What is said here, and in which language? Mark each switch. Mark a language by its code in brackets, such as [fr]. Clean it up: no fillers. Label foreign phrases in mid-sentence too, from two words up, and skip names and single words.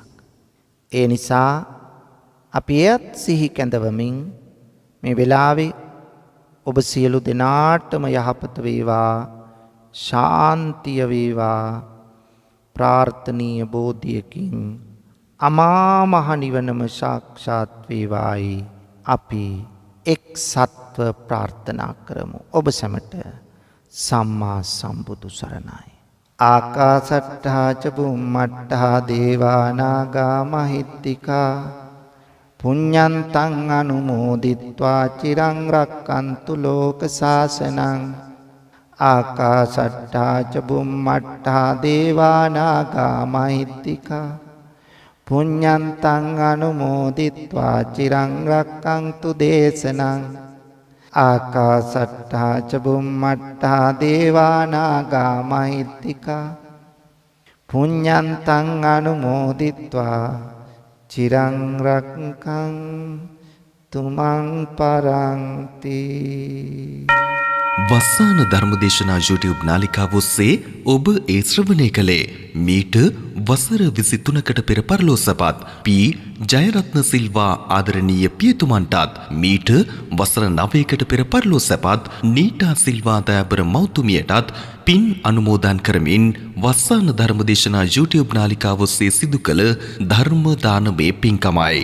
[si] ඒ නිසා අපි එයත් සිහි කැඳවමින් මේ වෙලාවේ ඔබ සියලු දෙනාටම යහපත වේවා, ශාන්තිය වේවා, ප්‍රාර්ථනීය බෝධියකින් අමා මහ නිවනම සාක්ෂාත් වේවායි අපි එක් සත්ව ප්‍රාර්ථනා කරමු. ඔබ සැමට සම්මා සම්බුදු සරණයි. [pi] ආකාසට්ඨා ච බුම්මට්ඨා දේවා නාග මහිත්‍තිකා පුඤ්ඤන්තං අනුමෝදිත්වා චිරං රක්칸තු ලෝක සාසනං. ආකාසට්ඨා ච බුම්මට්ඨා දේවා නාග මහිත්‍තිකා පුඤ්ඤන්තං අනුමෝදිත්වා චිරං රක්칸තු දේශනං. ආකාසට්ඨා ච බුම්මට්ඨා දේවා නාග මහිත්‍තිකා පුඤ්ඤන්තං අනුමෝදිත්වා චිරං රක්ඛන්තු මං පරන්ති. [si] වස්සාන ධර්මදේශනා YouTube නාලිකාව ඔස්සේ ඔබ ඒ ශ්‍රවණය කළේ මීට වසර 23කට පෙර පරලෝසපත් පී ජයරත්න සිල්වා ආදරණීය පියතුමන්ටත් මීට වසර 9කට පෙර පරලෝසපත් නීටා සිල්වා දයාබර මෞතුමියටත් පින් අනුමෝදන් කරමින් වස්සාන ධර්මදේශනා YouTube නාලිකාව ඔස්සේ සිදු කළ ධර්ම දානමේ පින්කමයි.